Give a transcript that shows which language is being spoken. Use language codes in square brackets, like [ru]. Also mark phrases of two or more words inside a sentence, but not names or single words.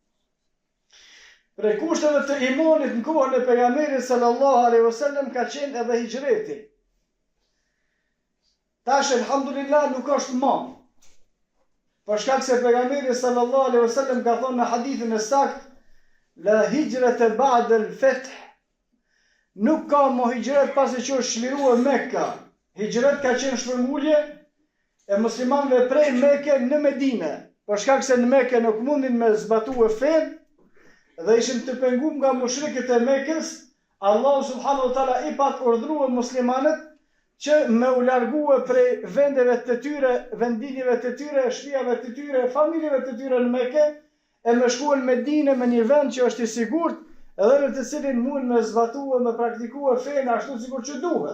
[sq] Prej kushteve të imanit në kohën e pejgamberit [ar] صلى الله عليه وسلم [sq] ka qenë edhe hijreti. Tash elhamdulillah nuk është më. Për shkak se pejgamberi [ar] صلى الله عليه وسلم [sq] ka thonë në hadithin e saktë, [ar] لا هجرة بعد الفتح. [sq] Nuk ka më hijret pasi që është çliruar Mekka. Hijret ka qenë shpërngulje e muslimanëve prej Mekë në Medinë. Për shkak se në Mekë nuk mundin me zbatuar fen dhe ishin të penguar nga mushrikët e Mekës, Allahu [ar] سبحانه وتعالى [sq] i pat urdhëruar muslimanët që me u largue prej vendeve të tyre, vendinjeve të tyre, shtëpive të tyre, familjeve të tyre në Mekë, e me shkuar në Medinë me një vend që është i sigurt, edhe në të cilin mund me zbatua, me praktikua fen ashtu sikur që duhet.